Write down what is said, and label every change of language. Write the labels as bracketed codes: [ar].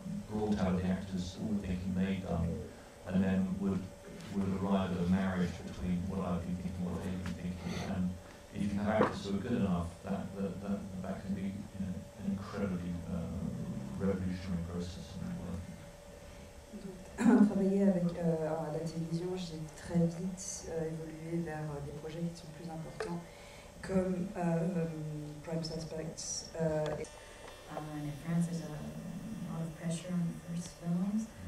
[en] brought out of the actors all the thinking they'd done, and then would arrive at a marriage between what I've been thinking, what they've been thinking, and if you have actors who are good enough, that can be, you know, an incredibly revolutionary process in my work. [fr] Travailler avec la télévision, j'ai très vite évolué vers des projets qui sont plus importants, comme Prime Suspects. [en] In France, there's a lot of pressure on the first films.